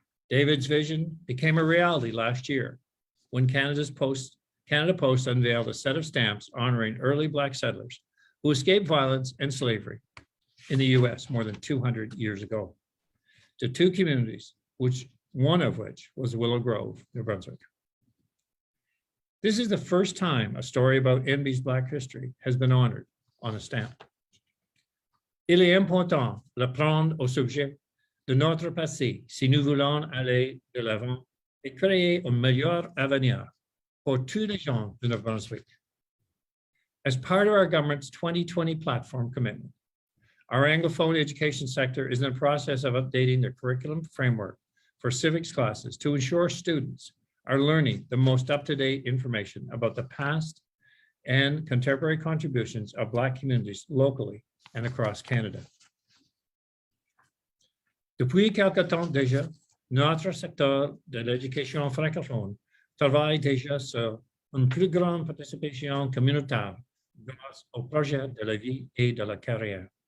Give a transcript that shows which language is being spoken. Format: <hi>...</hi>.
<en>David's vision became a reality last year when Canada Post unveiled a set of stamps honoring early Black settlers who escaped violence and slavery in the US more than 200 years ago to two communities, one of which was Willow Grove, New Brunswick. This is the first time a story about NB's Black history has been honored on a stamp.</en> <fr>Il est important de prendre au sujet de notre passé si nous voulons aller de l'avant et créer un meilleur avenir</fr> <en>for</en> <fr>tous les gens de New Brunswick.</fr> <en>As part of our government's 2020 platform commitment, our Anglophone education sector is in the process of updating the curriculum framework for civics classes to ensure students are learning the most up-to-date information about the past and contemporary contributions of Black communities locally and across Canada.</en> <fr>Depuis quelque temps déjà, notre secteur de l'éducation francophone travaille déjà sur une plus grande participation communautaire grâce au projet de la vie et de la carrière.</fr>